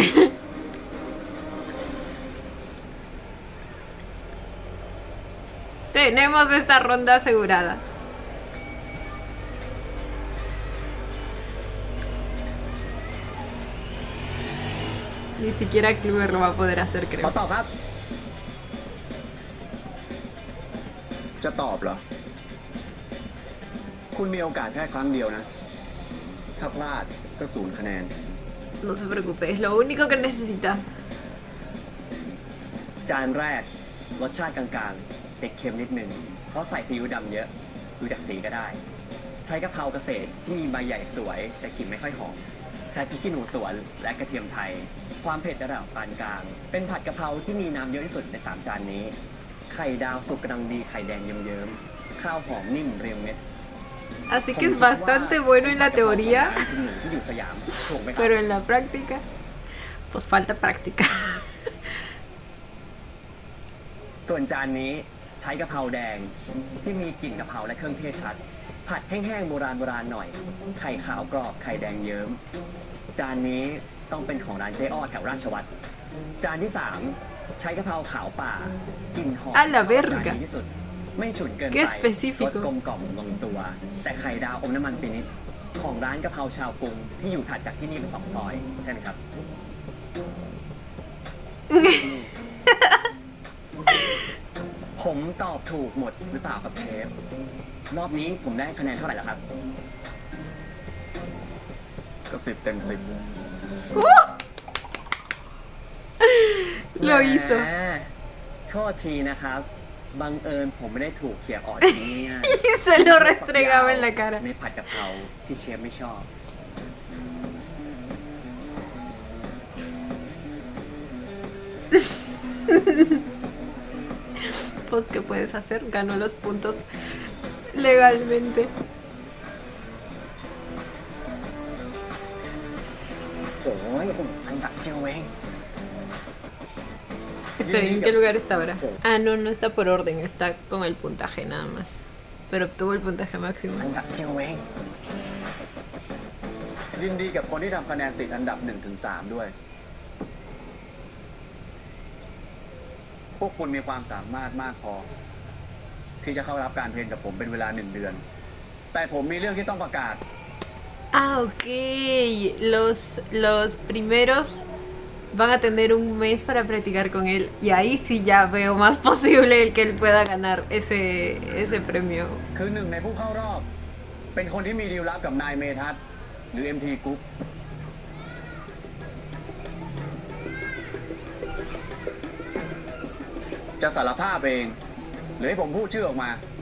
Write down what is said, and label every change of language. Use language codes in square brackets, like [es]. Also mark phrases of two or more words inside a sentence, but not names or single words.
[es] Tenemos esta ronda asegurada. Ni siquiera Clover lo va a poder hacer, [th] ขอ [es] creo. [th] ตอบครับ จะตอบเหรอ คุณมีโอกาสแค่ครั้งเดียวนะ ถ้าพลาดก็0 คะแนน [es] No se preocupe, es lo único que necesita. [th] จานแรก รสชาติกลางๆติดเค็มนิดนึง เพราะใส่ซีอิ๊วดำเยอะ ดูจากสีก็ได้ ใช้กะเพราเกษตรที่มีใบใหญ่สวย แต่กลิ่นไม่ค่อยหอมใช้พริกขี้หนูสวนและกระเทียมไทย ความเผ็ดระดับปานกลาง เป็นผัดกะเพราที่มีน้ำเยอะที่สุดใน3 จานนี้ ไข่ดาวสุกกำลังดีไข่แดงเยิ้มๆข้าวหอมนิ่มเรียงเม็ด [es] Así que es bastante bueno en la teoría, [th] ที่อยู่สยามถูกไหมครับ [es] pero en la práctica, pues falta práctica. [th] ส่วนจานนี้ใช้กะเพราแดงที่มีกลิ่นกะเพราและเครื่องเทศชัด ผัดแห้งๆโบราณหน่อย ไข่ขาวกรอบไข่แดงเยิ้ม จานนี้ต้องเป็นของร้านเจ๊อ้อแถวราชวัตรจานที่ 3 ใช้กะเพราขาวป่ากลิ่นหอม [es] A la verga [th] จานดีที่สุดไม่ฉุนเกินไป [es] Qué específico [th] รสกลมกล่อมลงตัว แต่ไข่ดาวอมน้ำมันปีนิดของร้านกะเพราชาวกรุงที่อยู่ถัดจากที่นี่เป็น2 ซอยใช่ไหมครับ ผมตอบถูกหมดหรือเปล่าครับเชฟ รอบนี้ผมได้คะแนนเท่าไหร่แล้วครับ ก็10 เต็ม 10 [es] Lo hizo. [th] โทษทีนะครับบังเอิญผมไม่ได้ถูกเขี่ยออกอย่างนี้ง่าย [es] Y se lo restregaba en la cara. [th] ในผัดกะเพราที่เชฟไม่ชอบ [es] Pues, ¿qué puedes hacer? Ganó los puntos legalmente. [th] โอ้ยอันดับเดียวเอง [es] Espera, ¿en qué lugar está ahora? Ah, no, no está por orden, está con el puntaje nada más. Pero obtuvo el puntaje máximo. [th] อันดับเดียวเองยินดีกับคนที่ทำคะแนนติดอันดับ 1-3 ด้วย พวกคุณมีความสามารถมากพอ ที่จะเข้ารับการเทรนกับผมเป็นเวลา 1 เดือน แต่ผมมีเรื่องที่ต้องประกาศ [es] Ah, ok. Los primeros van a tener un mes para practicar con él. Y ahí sí ya veo más posible el que él pueda ganar ese premio. [th] คือหนึ่งในผู้เข้ารอบ เป็นคนที่มีดีลลับกับนายเมทัศน์หรือ MT Group จะสารภาพเอง หรือให้ผมพูดชื่อออกมา